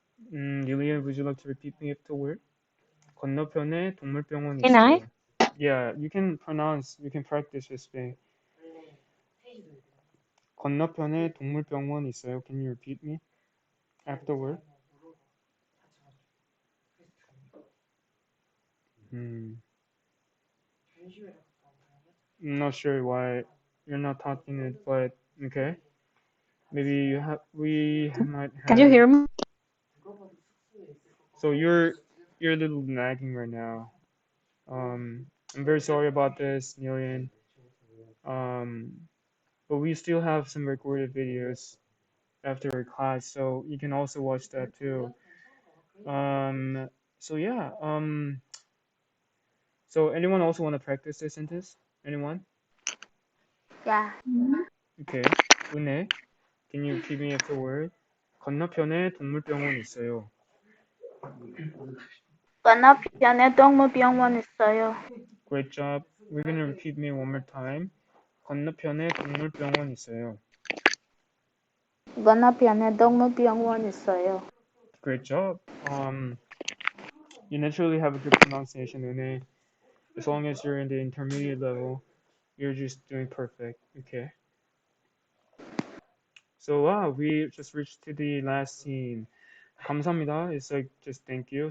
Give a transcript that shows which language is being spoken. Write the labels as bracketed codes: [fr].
[en] Neilian, would you like to repeat me afterward? [ko] 건너편에 동물병원 [en] Can I? [ko] 있어요. [en] Yeah, you can practice this way. [ko] 건너편에 동물병원 있어요. [en] Can you repeat me afterward? I'm not sure why you're not talking it, but okay. Maybe we might have. Can you hear me? So you're a little lagging right now. I'm very sorry about this, Neilian. But we still have some recorded videos after our class, so you can also watch that too. So yeah. So anyone also want to practice this sentence? Anyone? Yeah. Okay. 은혜, can you repeat me afterward? [ko] 건너편에 동물병원 있어요. 건너편에 동물병원 있어요. [en] Great job. We're gonna repeat me one more time. [ko] 건너편에 동물병원 있어요. 건너편에 동물병원 있어요. [en] Great job. You naturally have a good pronunciation, 은혜. As long as you're in the intermediate level, you're just doing perfect. Okay. So wow, we just reached to the last scene. [ko] 감사합니다. [en] It's like just thank you.